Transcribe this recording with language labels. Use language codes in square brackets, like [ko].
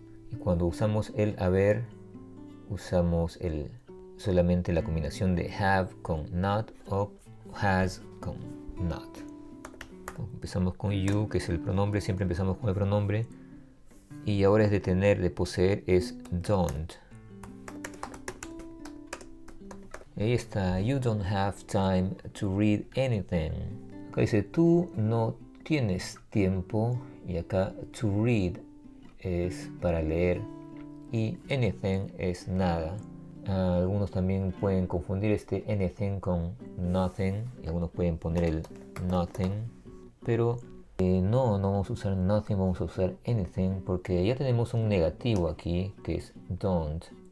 [es] Y cuando usamos el haber, usamos solamente la combinación de have con not o has con not. Empezamos con you, que es el pronombre, siempre empezamos con el pronombre. Y ahora es de tener, de poseer, es don't. Ahí está, [en] you don't have time to read anything. [es] Acá dice, tú no tienes tiempo, y acá to read es para leer y anything es nada. Algunos también pueden confundir este anything con nothing, y algunos pueden poner el nothing, pero no vamos a usar nothing, vamos a usar anything, porque ya tenemos un negativo aquí que es don't.